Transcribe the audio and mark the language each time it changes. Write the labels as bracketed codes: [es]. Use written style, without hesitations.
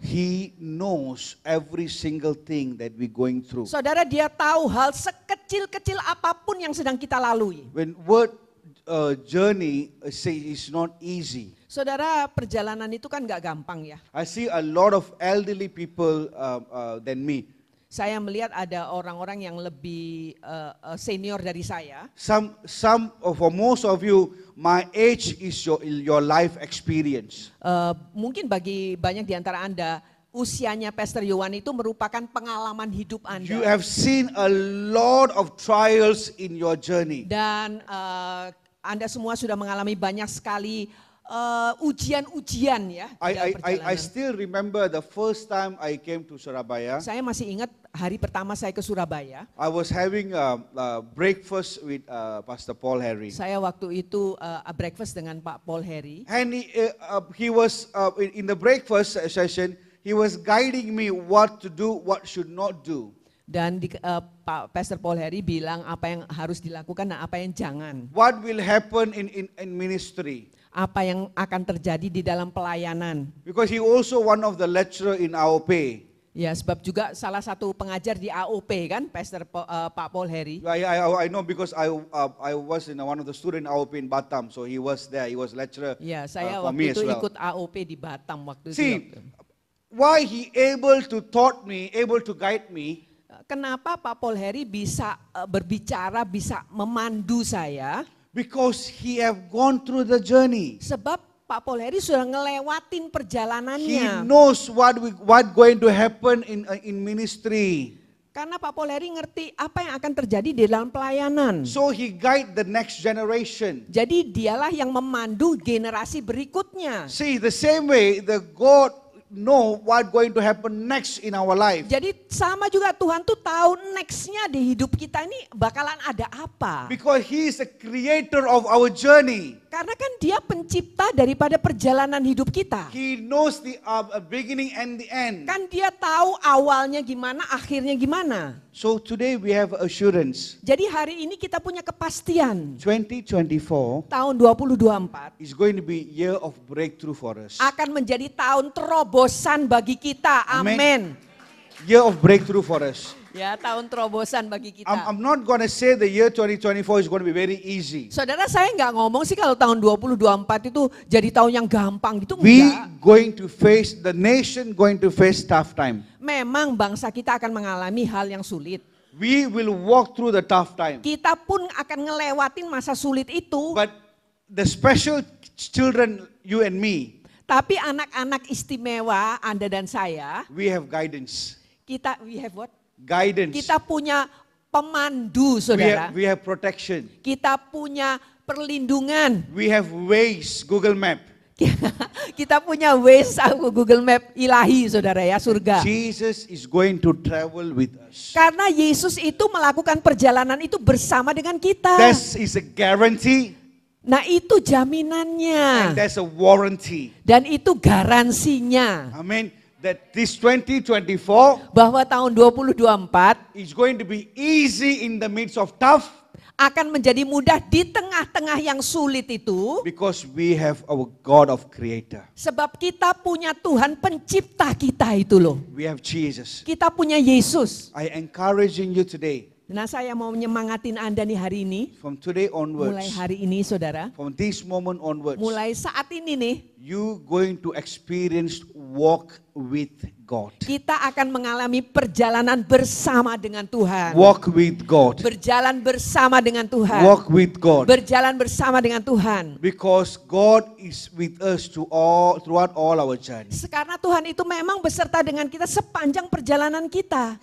[en] He knows every single thing that we're going through. [id] Saudara, dia tahu hal sekecil-kecil apapun yang sedang kita lalui. [en] When word journey say is not easy. [id] Saudara, perjalanan itu kan gak gampang ya. [en] I see a lot of elderly people than me. [id] Saya melihat ada orang-orang yang lebih senior dari saya. [en] For most of you, my age is your life experience. [id] Mungkin bagi banyak di antara Anda, usianya Pastor Yohan itu merupakan pengalaman hidup Anda. [en] You have seen a lot of trials in your journey. [id] Dan Anda semua sudah mengalami banyak sekali ujian-ujian ya. dalam [en] I [id] perjalanan. [en] still remember the first time I came to Surabaya. [id] Saya masih ingat hari pertama saya ke Surabaya, [en] I was having breakfast with Pastor Paul Harry. [id] saya waktu itu breakfast dengan Pak Paul Harry. [en] And he was, in the breakfast session, he was guiding me what to do, what should not do. [id] Dan Pak Pastor Paul Harry bilang apa yang harus dilakukan dan apa yang jangan. [en] What will happen in ministry? [id] Apa yang akan terjadi di dalam pelayanan. [en] Because he also one of the lecturer in AOP. [id] Ya, sebab juga salah satu pengajar di AOP kan, Pak Paul Harry. [en] I know because I was in one of the student AOP in Batam, so he was there. He was lecturer [id] Ya, saya [en] for me [id] waktu itu [en] as well. [id] ikut AOP di Batam waktu [en] See, [id] itu. [en] why he able to taught me, able to guide me? [id] Kenapa Pak Paul Harry bisa berbicara, bisa memandu saya? [en] Because he have gone through the journey. [id] Sebab Pak Paul Harry sudah ngelewatin perjalanannya. [en] knows what going to happen in ministry. [id] Karena Pak Paul Harry ngerti apa yang akan terjadi di dalam pelayanan. [en] So he guide the next generation. [id] Jadi dialah yang memandu generasi berikutnya. [en] See, the same way the God know what going to happen next in our life. [id] Jadi sama juga Tuhan tuh tahu nextnya di hidup kita ini bakalan ada apa. [en] Because he is the creator of our journey. [id] Karena kan dia pencipta daripada perjalanan hidup kita. [en] He knows the beginning and the end. [id] Kan dia tahu awalnya gimana, akhirnya gimana. [en] So today we have assurance. [id] Jadi hari ini kita punya kepastian. [en] 2024 [id] Tahun 2024 [en] is going to be year of breakthrough for us. [id] akan menjadi tahun terobosan bagi kita. [en] Amen. [id] Amin. [en] Year of breakthrough for us. [id] Ya, tahun terobosan bagi kita. [en] I'm not going to say the year 2024 is going to be very easy. [id] Saudara, saya nggak ngomong sih kalau tahun 2024 itu jadi tahun yang gampang gitu, [en] We [id] enggak. [en] going to face, the nation going to face tough time. [id] Memang bangsa kita akan mengalami hal yang sulit. [en] We will walk through the tough time. [id] Kita pun akan ngelewatin masa sulit itu. [en] But the special children, you and me, [id] Tapi anak-anak istimewa Anda dan saya, [en] we have guidance. we have what? Guidance. [id] Kita punya pemandu, saudara. [en] We have protection. [id] Kita punya perlindungan. [en] We have ways, Google Map. [id] Kita punya Waze, Google Map ilahi, saudara ya, surga. [en] Jesus is going to travel with us. [id] Karena Yesus itu melakukan perjalanan itu bersama dengan kita. [en] That is a guarantee [id] Nah, itu [en] and [id] jaminannya. [en] that's a warranty. [id] Dan itu garansinya. [en] Amen. That this 2024 [id] Bahwa tahun 2024 [en] is going to be easy in the midst of tough [id] akan menjadi mudah di tengah-tengah yang sulit itu. [en] because we have our God of creator. [id] Sebab kita punya Tuhan pencipta kita itu loh. [en] We have Jesus. [id] Kita punya Yesus. [en] I encouraging you today, [id] Nah, saya mau menyemangatin Anda nih hari ini. [en] from today onwards, [id] Mulai hari ini, saudara. [en] from this moment onwards, [id] Mulai saat ini nih, [en] you going to experience walk with God. [id] kita akan mengalami perjalanan bersama dengan Tuhan. [en] Walk with God. [id] Berjalan bersama dengan Tuhan. [en] Walk with God. [id] Berjalan bersama dengan Tuhan. [en] Because God is with us throughout all our journey. [id] Karena Tuhan itu memang beserta dengan kita sepanjang perjalanan kita.